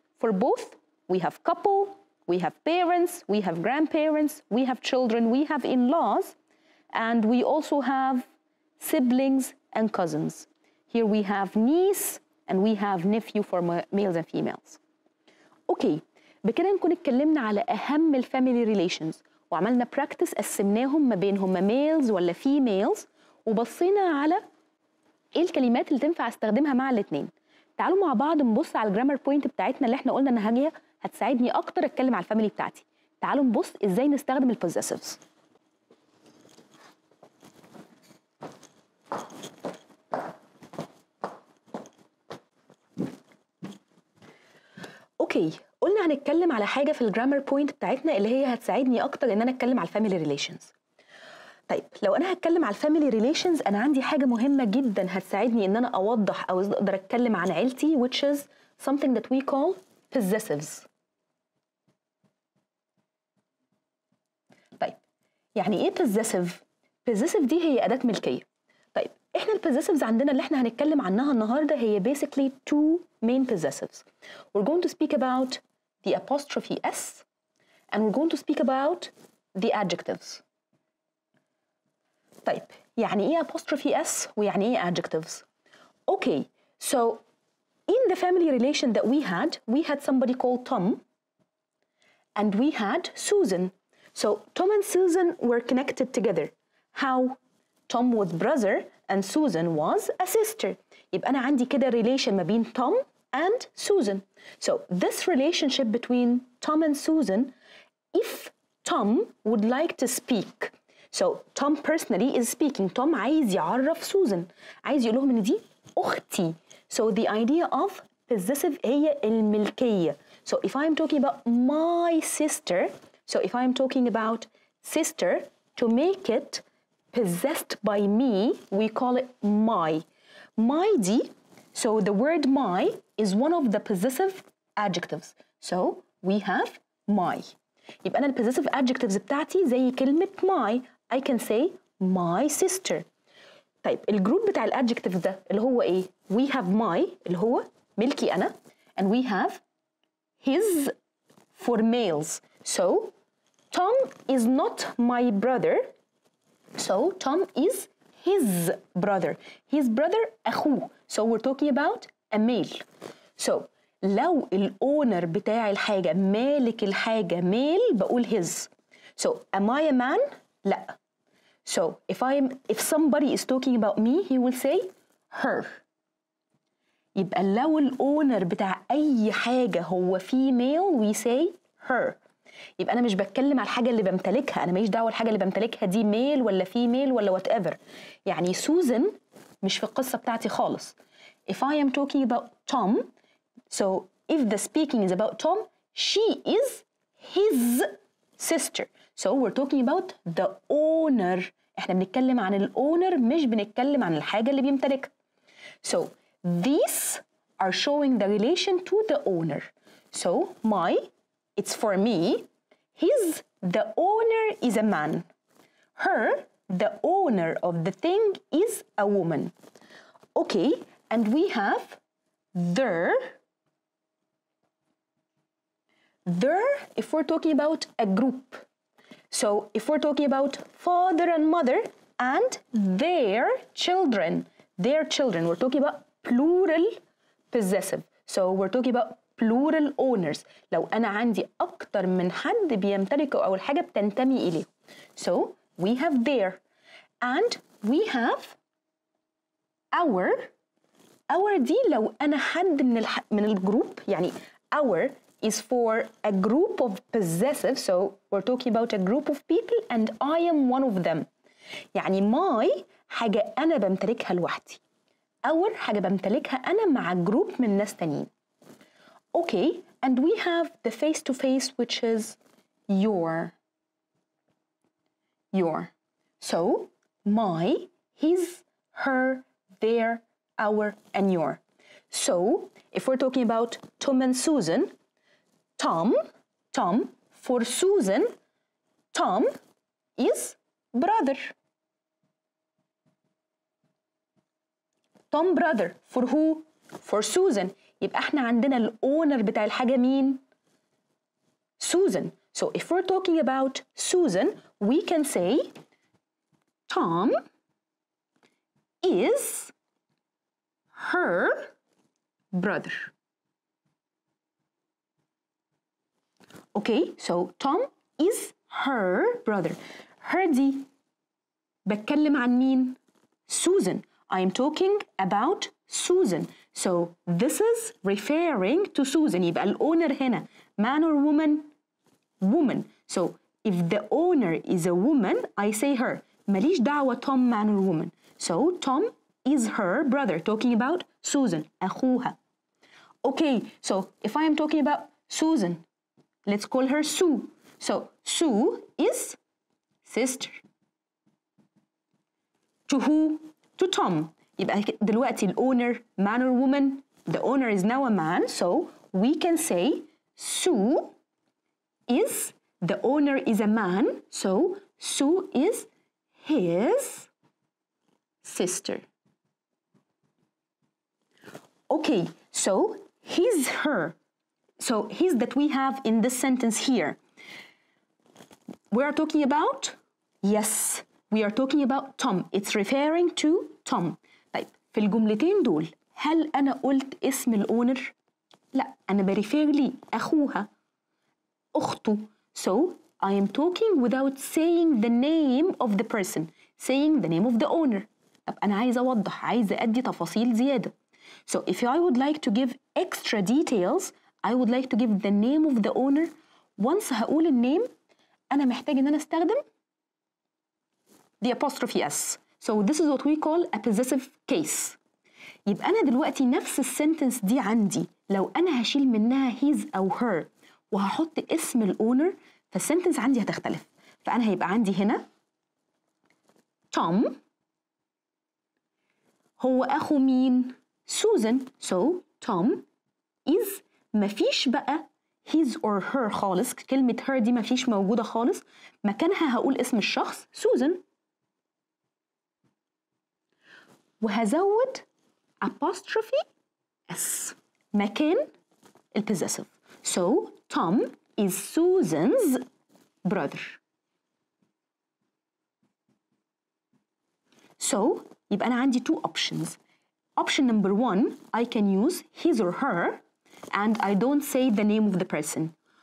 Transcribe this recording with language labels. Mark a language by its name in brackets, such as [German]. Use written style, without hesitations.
[English] For both, we have couple, we have parents, we have grandparents, we have children, we have in-laws, and we also have siblings and cousins. Here we have niece and we have nephew for males and females. [Arabic] Okay, بكده نكون اتكلمنا على أهم الفاميلي ريليشنز وعملنا براكتس قسمناهم ما بينهم ميلز ولا فيميلز وبصينا على ايه الكلمات اللي تنفع استخدمها مع الاثنين. تعالوا مع بعض نبص على الجرامر بوينت بتاعتنا اللي احنا قلنا انها هي هتساعدني اكتر اتكلم على الفاميلي بتاعتي. تعالوا نبص ازاي نستخدم البوزيسيفز. اوكي، قلنا هنتكلم على حاجه في الجرامر بوينت بتاعتنا اللي هي هتساعدني اكتر ان انا اتكلم على الفاميلي ريليشنز. طيب لو انا هتكلم على الفاميلي ريليشنز انا عندي حاجه مهمه جدا هتساعدني ان انا اوضح او اقدر اتكلم عن عيلتي [English] which is something that we call possessives. [Arabic] طيب يعني ايه possessive؟ possessive دي هي اداه ملكيه. طيب احنا البوزيسيفز عندنا اللي احنا هنتكلم عنها النهارده هي [English] basically two main possessives. We're going to speak about the apostrophe s and we're going to speak about the adjectives. [Arabic] طيب يعني ايه apostrophe s ويعني ايه adjectives؟ [English] Okay, so in the family relation that we had somebody called Tom and we had Susan. So Tom and Susan were connected together. How? Tom was brother and Susan was a sister. [Arabic] يبقى أنا عندي كده relation ما بين Tom and Susan. [English] So this relationship between Tom and Susan, if Tom would like to speak, so Tom personally is speaking. [Arabic] Tom عايز يعرف Susan. عايز يقول لهم إن دي أختي. [English] So the idea of possessive [Arabic] هي الملكية. [English] So if I'm talking about my sister, so if I'm talking about sister, to make it possessed by me, we call it my. My دي, So the word my is one of the possessive adjectives. So we have my. [Arabic] يبقى أنا ال possessive adjectives بتاعتي زي كلمة my. [English] I can say my sister. [Arabic] طيب الجروب بتاع ال adjectives ده اللي هو إيه؟ [English] We have my [Arabic] اللي هو ملكي أنا [English] and we have his for males. So Tom is not my brother. So Tom is his brother. His brother [Arabic] أخوه. [English] So we're talking about a male. [Arabic] So لو الأونر بتاع الحاجة مالك الحاجة male بقول his. [English] So am I a man? [Arabic] لا. [English] So if somebody is talking about me he will say her. [Arabic] يبقى لو الأونر بتاع أي حاجة هو female [English] we say her. [Arabic] يبقى أنا مش بتكلم على الحاجة اللي بمتلكها، أنا ماليش دعوة الحاجة اللي بمتلكها دي ميل ولا فيميل ولا whatever. يعني سوزن مش في القصة بتاعتي خالص. [English] If I am talking about Tom, so if the speaking is about Tom, she is his sister. So we're talking about the owner. [Arabic] إحنا بنتكلم عن الأونر مش بنتكلم عن الحاجة اللي بيمتلكها. [English] So these are showing the relation to the owner. So my, it's for me. His, the owner is a man. Her, the owner of the thing is a woman. Okay, and we have their. Their, if we're talking about a group. So if we're talking about father and mother and their children, we're talking about plural possessive. So we're talking about plural owners. [Arabic] لو أنا عندي أكتر من حد بيمتلكوا أو الحاجة بتنتمي إليه. [English] So we have their and we have our. Our [Arabic] دي لو أنا حد من الجروب يعني [English] our is for a group of possessive. So we're talking about a group of people and I am one of them. [Arabic] يعني my حاجة أنا بمتلكها لوحدي. our حاجة بمتلكها أنا مع جروب من ناس تانيين. [English] Okay, and we have the face-to-face which is your. So my, his, her, their, our, and your. So if we're talking about Tom and Susan, Tom, for Susan, Tom is brother. Tom brother for who? For Susan. [Arabic] يبقى احنا عندنا الأونر بتاع الحاجة مين؟ [English] Susan. So if we're talking about Susan, we can say Tom is her brother. Okay, so Tom is her brother. [Arabic] Her دي بتكلم عن مين؟ Susan. [English] I am talking about Susan. So this is referring to Susan. [Arabic] يبقى الأونر هنا [English] man or woman? Woman. So if the owner is a woman, I say her. [Arabic] ماليش دعوة Tom [English] man or woman. So Tom is her brother. Talking about Susan. [Arabic] أخوها. [English] Okay, so if I am talking about Susan, let's call her Sue. So Sue is sister. To who? To Tom. [Arabic] يبقى دلوقتي الأونر [English] man or woman. The owner is now a man, so we can say Sue is, the owner is a man, so Sue is his sister. Okay, so his, her. So his that we have in this sentence here. We are talking about, yes, we are talking about Tom. It's referring to Tom. [Arabic] طيب في الجملتين دول هل أنا قلت اسم الأونر؟ لا، أنا بريفير لي أخوها، أخته. [English] So I am talking without saying the name of the person, saying the name of the owner. [Arabic] طب أنا عايزة أوضح، عايزة أدي تفاصيل زيادة. [English] So if I would like to give extra details, I would like to give the name of the owner. [Arabic] Once هقول النيم أنا محتاج إن أنا أستخدم the apostrophe S. [English] So this is what we call a possessive case. [Arabic] يبقى أنا دلوقتي نفس السنتنس دي عندي لو أنا هشيل منها his أو her وهحط اسم الأونر فالسنتنس عندي هتختلف. فأنا هيبقى عندي هنا توم هو أخو مين؟ [English] Susan. So Tom is [Arabic] مفيش بقى [English] his or her [Arabic] خالص. كلمة her دي مفيش موجودة خالص. مكانها هقول اسم الشخص Susan. وهزود apostrophe s مكان الpossessive. [English] So Tom is Susan's brother. So [Arabic] يبقى أنا عندي [English] two options. Option number one, I can use his or her and I don't say the name of the person.